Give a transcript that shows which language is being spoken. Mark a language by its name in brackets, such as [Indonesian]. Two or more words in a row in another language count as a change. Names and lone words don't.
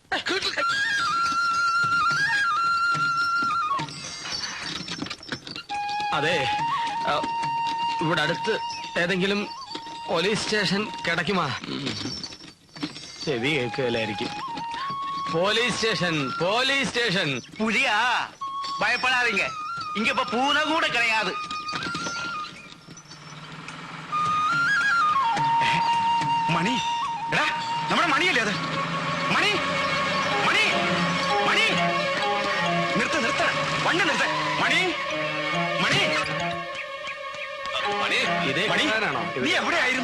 [Malayalam] അതെ, ഇവിടെ അടുത്ത് ഏതെങ്കിലും [English] police station [Malayalam] കിടക്കുമാ? ചെവി കേൾക്കലായിരിക്കും. [English] police station, police station. [Tamil] புலியா பயப்படாதீங்க, இங்க இப்ப பூனை கூட கிடையாது. [Malayalam] മണി എടാ നമ്മുടെ മണിയല്ലേ അത്? മണി മണി മണി നിർത്ത് നിർത്ത വണ്ടി നിർത്ത മണി മണി ഇതേ മണി, കാണാനാണോ? നീ എവിടെയായിരുന്നു?